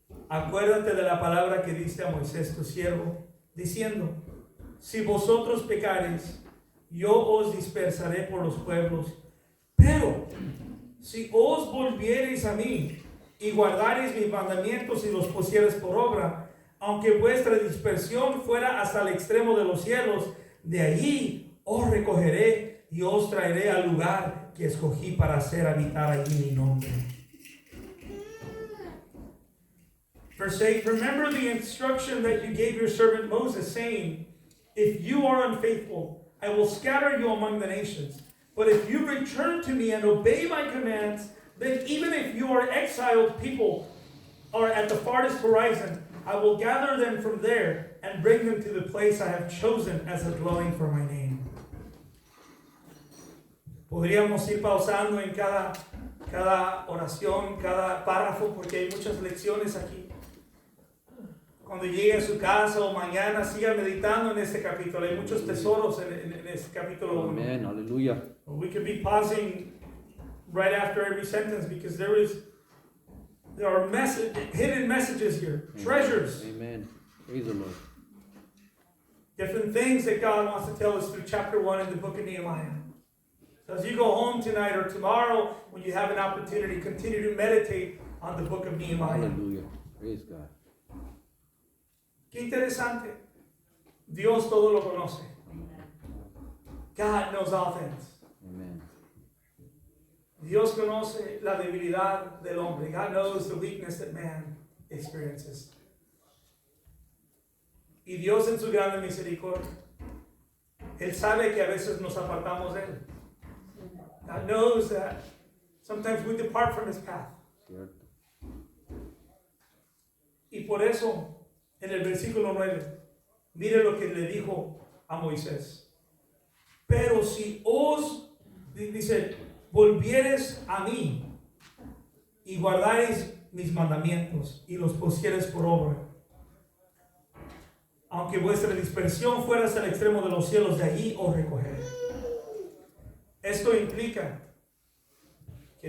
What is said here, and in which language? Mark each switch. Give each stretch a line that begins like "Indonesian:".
Spanish: Acuérdate de la palabra que diste a Moisés tu siervo, diciendo, si vosotros pecareis, yo os dispersaré por los pueblos, pero si os volviereis a mí y guardareis mis mandamientos y los pusiereis por obra, aunque vuestra dispersión fuera hasta el extremo de los cielos, de allí os recogeré y os traeré al lugar que escogí para hacer habitar allí mi nombre.
English: Verse 8, remember the instruction that you gave your servant Moses, saying, if you are unfaithful, I will scatter you among the nations. But if you return to me and obey my commands, then even if you are exiled people or at the farthest horizon, I will gather them from there and bring them to the place I have chosen as a dwelling for my name.
Spanish: Podríamos ir pausando en cada oración, cada párrafo, porque hay muchas lecciones aquí. Cuando llegue a su casa o mañana, siga meditando en este capítulo. Hay muchos tesoros en este capítulo 1. Amen. Hallelujah.
English: We could be pausing right after every sentence because there are hidden messages here, Amen. treasures, Amen. Praise the Lord. different things that God wants to tell us through chapter 1 in the book of Nehemiah. So as you go home tonight or tomorrow, when you have an opportunity, continue to meditate on the book of Nehemiah. Hallelujah. Praise God.
Spanish: Qué interesante. Dios todo lo conoce.
English: God knows all things. Amen.
Spanish: Dios conoce la debilidad del hombre.
English: God knows the weakness that man experiences.
Spanish: Y Dios en su grande misericordia, Él sabe que a veces nos apartamos de Él.
English: God knows that sometimes we depart from His path.
Spanish: Cierto. Y por eso, en el versículo 9, mire lo que le dijo a Moisés. Pero si os, dice, volvieres a mí y guardaréis mis mandamientos y los pusieres por obra, aunque vuestra dispersión fuera hasta el extremo de los cielos, de allí os recogeré. Esto implica que